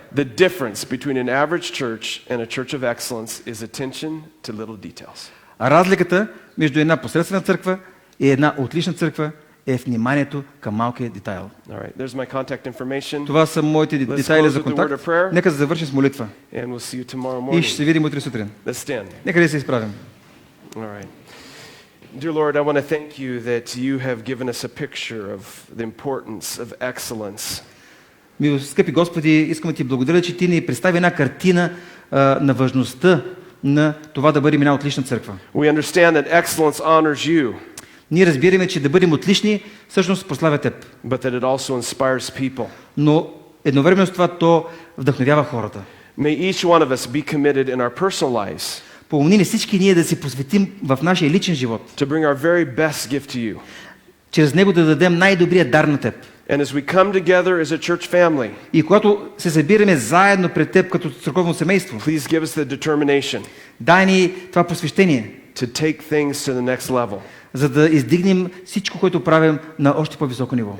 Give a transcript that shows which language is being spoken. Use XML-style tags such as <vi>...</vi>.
<en>The difference between an average church and a church of excellence is attention to little details.</en> <bg>Разликата между една посредствена църква и една отлична църква е вниманието към малкия детайл.</bg> <en>All right, there's my contact information.</en> <bg>Това са моите детайли за контакт. Нека да завършим с молитва.</bg> <en>And we'll see you tomorrow morning.</en> <bg>И ще се видим утре сутрин.</bg> <en>Let's stand.</en> <bg>Нека да се изправим.</bg> <en>All right. Dear Lord, I want to thank you that you have given us a picture of the importance of excellence.</en> <bg>Скъпи Господи, искам да ти благодаря, че ти ни представи една картина на важността на това да бъдем една отлична църква.</bg> <en>We understand that excellence honors you.</en> <bg>Ние разбираме, че да бъдем отлични всъщност прославя теб.</bg> <en>But that it also inspires people.</en> <bg>Но едновременно с това то вдъхновява хората.</bg> <en>May each one of us be committed in our personal lives.</en> <bg>Помогни ни всички ние да се посветим в нашия личен живот.</bg> <en>To bring our very best gift to you.</en> <bg>Чрез него да дадем най-добрия дар на теб.</bg> <en>And as we come together as a church family,</en> <bg>и когато се събираме заедно пред теб като църковно семейство,</bg> <en>please give us the determination.</en> <bg>Дай ни това посвещение.</bg> <en>To take things to the next level.</en> <bg>За да издигнем всичко, което правим на още по-високо ниво.</bg>